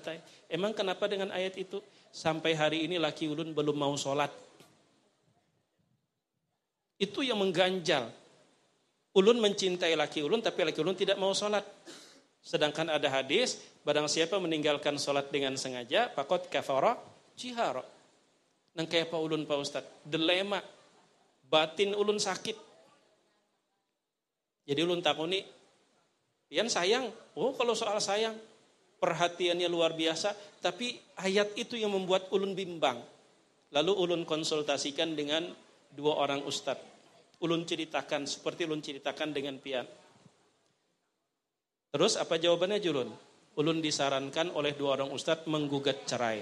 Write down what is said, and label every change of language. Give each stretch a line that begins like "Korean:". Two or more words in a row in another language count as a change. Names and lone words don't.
Indonesian: Emang kenapa dengan ayat itu sampai hari ini laki ulun belum mau sholat? Itu yang mengganjal. Ulun mencintai laki ulun tapi laki ulun tidak mau sholat. Sedangkan ada hadis, barang siapa meninggalkan sholat dengan sengaja,
Arabic: فقد كفر جهارا.
Banjar: Nang kayak Pak ulun Pak Ustaz, dilema, batin ulun sakit. Jadi ulun takuni, pian sayang,
Indonesian: oh kalau soal sayang, perhatiannya luar biasa, tapi ayat itu yang membuat ulun bimbang. Lalu ulun konsultasikan dengan 2 orang ustadz. Ulun ceritakan, seperti ulun ceritakan dengan pian. Terus apa jawabannya Julun? Ulun disarankan oleh 2 orang ustadz menggugat cerai.